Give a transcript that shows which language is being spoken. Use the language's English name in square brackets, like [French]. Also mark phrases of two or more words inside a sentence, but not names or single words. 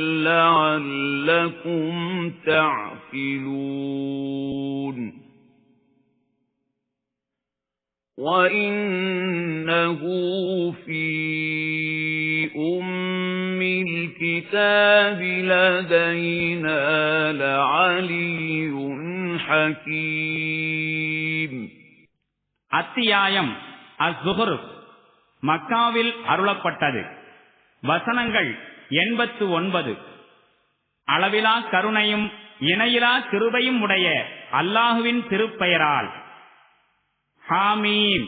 [Arabic] لعلكم تعقلون وإنه في الكتاب لدينا لعلي حكيم. [Tamil] அத்தியாயம் அஸ்-ஸுஹ்ருஃப் மக்காவில் அருளப்பட்டது. வசனங்கள் 89. அளவிலா கருணையும் இணையிலா கிருபையும் உடைய அல்லாஹுவின் திருப்பெயரால். [Arabic] حم.